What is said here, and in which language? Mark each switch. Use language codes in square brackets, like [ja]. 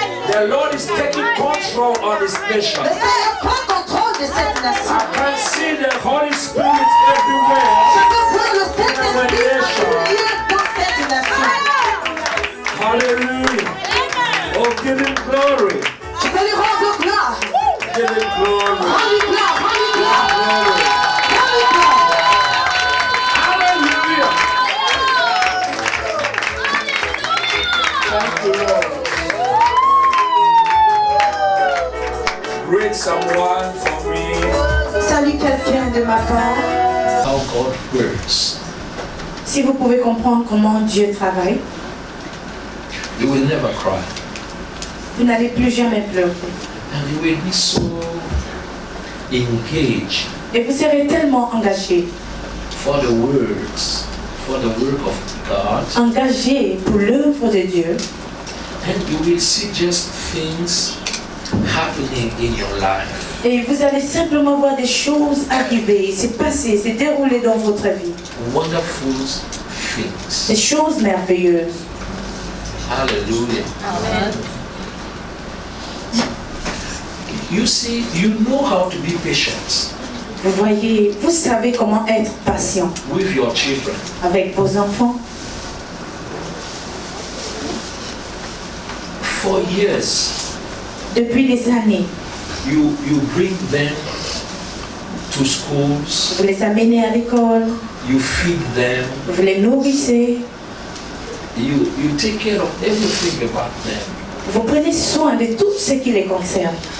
[en] the Lord is taking control on this nation. [fr] le Seigneur prend contrôle de cette nation. [en] I can see the Holy Spirit everywhere. [fr] Je peux voir le Saint-Esprit agir dans cette nation. [en] Hallelujah. Oh, give him glory. [fr] Je peux lui rendre gloire. [en] Give him glory. [fr] Rends-lui gloire, rends-lui gloire. [en] Glory. [fr] Rends-lui gloire. [en] Hallelujah. Thank you, Lord. Greet someone for me. [fr] Salue quelqu'un de ma part. [en] How God works. [fr] Si vous pouvez comprendre comment Dieu travaille, [en] You will never cry. [fr] vous n'allez plus jamais pleurer. [en] And you will be so engaged [fr] Et vous serez tellement engagé, [en] for the works, for the work of God. [fr] engagé pour l'œuvre de Dieu. [en] And you will see just things happening in your life. [fr] Et vous allez simplement voir des choses arriver, se passer, se dérouler dans votre vie. [en] Wonderful things. [fr] Des choses merveilleuses. [en] Hallelujah. You see, you know how to be patient [fr] Vous voyez, vous savez comment être patient [en] with your children. [fr] avec vos enfants. [en] For years, [fr] Depuis des années, [en] you bring them to schools, [fr] vous les amenez à l'école, [en] you feed them, [fr] vous les nourrissez, [en] you take care of everything about them. [fr] vous prenez soin de tout ce qui les concerne.